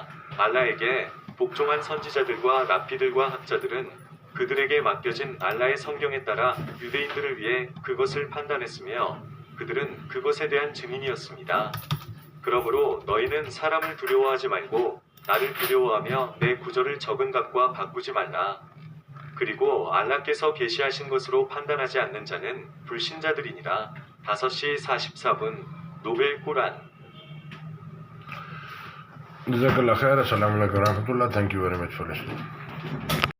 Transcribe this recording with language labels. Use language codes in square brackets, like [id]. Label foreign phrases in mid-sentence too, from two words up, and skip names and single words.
[ko] 알라에게 복종한 선지자들과 랍비들과 학자들은 그들에게 맡겨진 알라의 성경에 따라 유대인들을 위해 그것을 판단했으며 그들은 그것에 대한 증인이었습니다. 그러므로 너희는 사람을 두려워하지 말고 나를 두려워하며 내 구절을 적은 값과 바꾸지 말라. 그리고 알라께서 계시하신 것으로 판단하지 않는 자는 불신자들이니라. 5시 44분 노벨 꾸란. [ar] جزاك الله خير. السلام عليكم ورحمة الله. [en] Thank you very much for listening.